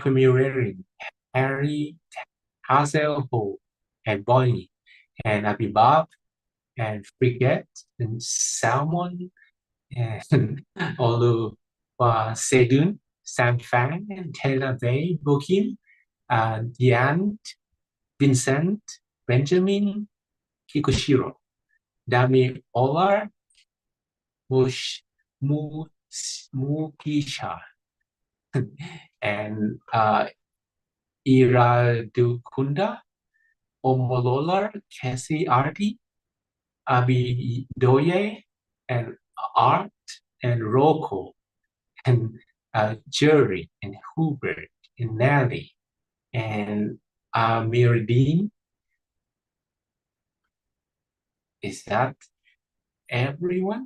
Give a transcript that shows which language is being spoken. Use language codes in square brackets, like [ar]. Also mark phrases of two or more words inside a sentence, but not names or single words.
[en] Premiering, Harry, Hazel Ho, and Bonnie, and Abibab, and Frigate, and Salmon, and Olu Sedun, Sam Fang, and Taylor Bay, Bokim, Diane, Vincent, Benjamin, Kikushiro, Dami Olar, Mush, Mukisha, and Iradukunda, Omololar, Cassie Arti, Abidoye, and Art, and Rocco, and Jerry, and Hubert, and Nelly, and Mirdine. Is that everyone?